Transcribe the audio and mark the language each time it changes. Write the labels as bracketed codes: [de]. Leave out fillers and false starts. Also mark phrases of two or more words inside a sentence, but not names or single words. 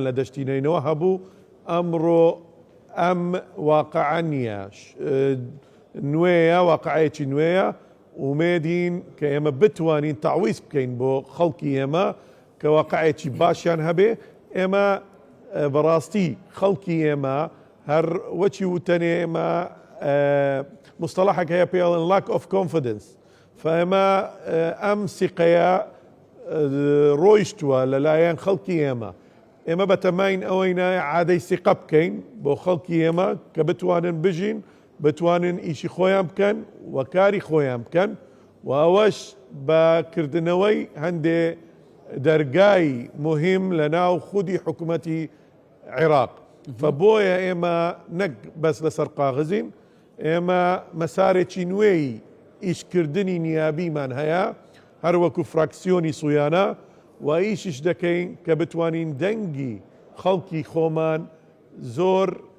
[ckb] لە دەشتی نینەوە هەبوو ئەمڕۆ ئەم واقعە نییە نوێیە واقعەیەکی نوێیە ومێدین کە ئێمە بتوانین تەعویز بکەین بۆ خەڵکی ئێمە کە واقعەیەکی باشیان هەبێ ئێمە بەڕاستی خەڵکی ئێمە هەر وەچی وتەنێ ئێمە مستەلاحێک هەیە پێڵن [en] lack of confidence [ckb] فئێمە ئەم سیقەیە ڕۆیشتووە لەلایەن خەڵکی ئێمە بەتەماین ئەوەینە عادەی سیقە بکەین بۆ خەڵکی ئێمە کە بتوانن بژین بتوانن ئیشی خۆیان بکەن و کاری خۆیان بکەن و ئەوەش بەکردنەوەی هەندێ دەرگای مهم لە ناو خودی حکوومەتی عێراق فبۆیە ئێمە نەک بەس لەسەر قاغزین ئێمە مەسارێکی نوێی ئیشکردنی نیابیمان هەیە هەروەکو فراکسیۆنی سویانە و ئیشیش دەکەین کە بتوانین دەنگی خەڵکی خۆمان زۆر